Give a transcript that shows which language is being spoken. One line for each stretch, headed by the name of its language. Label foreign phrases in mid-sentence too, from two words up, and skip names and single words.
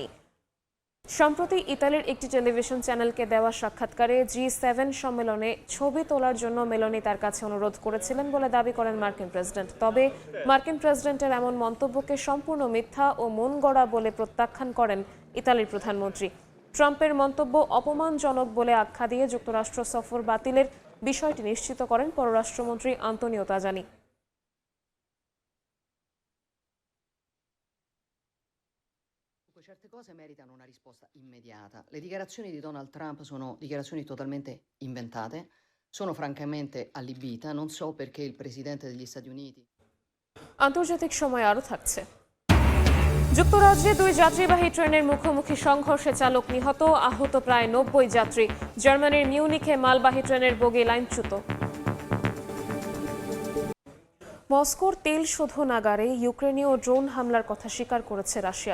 Bangla: সম্প্রতি ইতালির একটি টেলিভিশন চ্যানেলকে দেওয়া সাক্ষাৎকারে G7 সম্মেলনে ছবি তোলার জন্য মেলোনি তার কাছে অনুরোধ করেছিলেন বলে দাবি করেন মার্কিন প্রেসিডেন্ট। তবে মার্কিন প্রেসিডেন্টের এমন মন্তব্যকে সম্পূর্ণ মিথ্যা ও মন গড়া বলে প্রত্যাখ্যান করেন ইতালির প্রধানমন্ত্রী। ট্রাম্পের মন্তব্য অপমানজনক বলে আখ্যা দিয়ে যুক্তরাষ্ট্র সফর বাতিলের বিষয়টি নিশ্চিত করেন পররাষ্ট্রমন্ত্রী আন্তোনিও তাজানি।
Italian: Certe cose meritano una risposta immediata. Le dichiarazioni di Donald Trump sono dichiarazioni totalmente inventate, sono francamente allibita, non so perché il presidente degli Stati Uniti.
Bangla: আন্তর্জাতিক সময় আরও থাকছে। যুক্তরাজ্যে 2 যাত্রীবাহী ট্রেনের মুখোমুখি সংঘর্ষে চালক নিহত, আহত প্রায় 90 যাত্রী। জার্মানির মিউনিখে মালবাহী ট্রেনের বগি লাইনচ্যুত। মস্কোর তেল শোধনাগারে ইউক্রেনীয় ড্রোন হামলার কথা স্বীকার করেছে রাশিয়া।